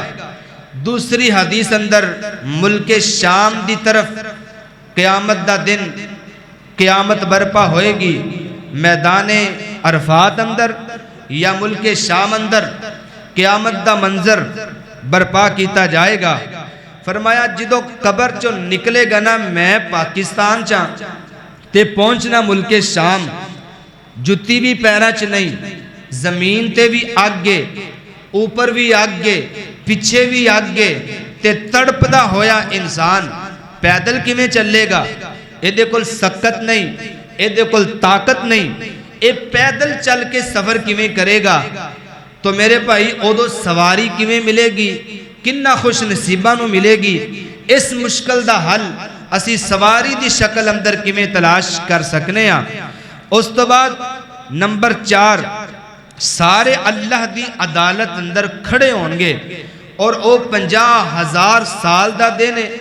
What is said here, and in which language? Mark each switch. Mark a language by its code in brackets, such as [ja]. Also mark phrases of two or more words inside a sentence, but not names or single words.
[pa] دوسری حدیث اندر ملک شام دی طرف قیامت دا دن، قیامت برپا ہوئے گی، میدان عرفات اندر یا ملک شام اندر قیامت دا منظر برپا کیتا جائے گا۔ فرمایا جدو قبر چوں نکلے گا نا، میں پاکستان چاں تے پہنچنا ملک شام، جتی بھی پیرا چ نہیں، زمین تے بھی آگے، اوپر بھی آگے، پیچھے بھی آگے، تے تڑپدا ہویا انسان پیدل کیویں چلے گا؟ ایدے کول سکت نہیں، ایدے کول طاقت نہیں، اے پیدل چل کے سفر کیویں کرے گا؟ تو میرے بھائی اودو سواری کیویں ملے گی؟ کنہ خوش نصیبہ نو ملے گی؟ اس مشکل دا حل اسی سواری دی شکل اندر کیویں تلاش کر سکنے ہاں۔ اس تو بعد نمبر 4، سارے اللہ دی عدالت اندر کھڑے ہونگے، اور او 50,000 سال دا دن ہے۔